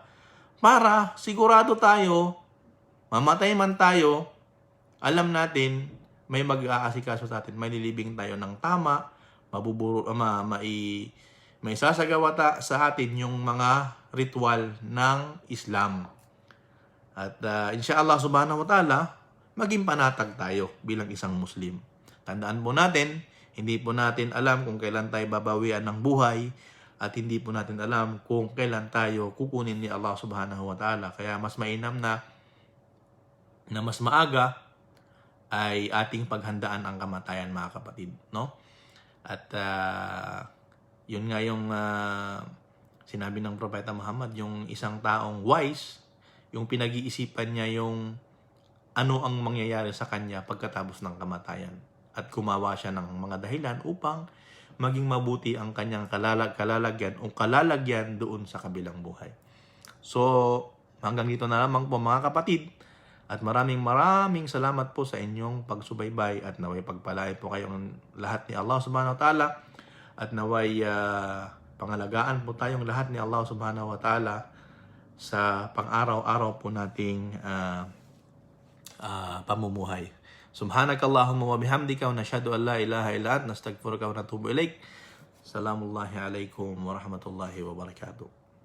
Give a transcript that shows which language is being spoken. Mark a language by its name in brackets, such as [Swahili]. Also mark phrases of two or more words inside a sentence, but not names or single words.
[Filipino] Para sigurado tayo, mamatay man tayo, alam natin may mag-aasikaso sa atin, may lilibing tayo ng tama, may sasagawa sa atin yung mga ritual ng Islam. [Arabic] At إن شاء الله سبحانه وتعالى, [Filipino] maging panatag tayo bilang isang Muslim. Tandaan po natin, hindi po natin alam kung kailan tayo babawian ng buhay at hindi po natin alam kung kailan tayo kukunin ni Allah [Arabic] سبحانه وتعالى. [Filipino] Kaya mas mainam na mas maaga ay ating paghandaan ang kamatayan, mga kapatid, no? At yun nga yung sinabi ng Propeta Muhammad, yung isang taong wise, yung pinag-iisipan niya yung ano ang mangyayari sa kanya pagkatapos ng kamatayan. At gumawa siya ng mga dahilan upang maging mabuti ang kanyang kalalagyan o kalalagyan doon sa kabilang buhay. So, hanggang dito na lamang po, mga kapatid. At maraming salamat po sa inyong pagsubaybay at naway pagpalain po kayong lahat ni Allah [Arabic] سبحانه وتعالى [Filipino] at naway pangalagaan po tayong lahat ni Allah [Arabic] سبحانه وتعالى [Filipino] sa pang-araw-araw po nating pamumuhay. [Arabic] سبحانك اللهم وبحمدك ونشهد أن لا إله إلا أنت نستغفرك ونتوب إليك. سلام الله عليكم ورحمة الله وبركاته.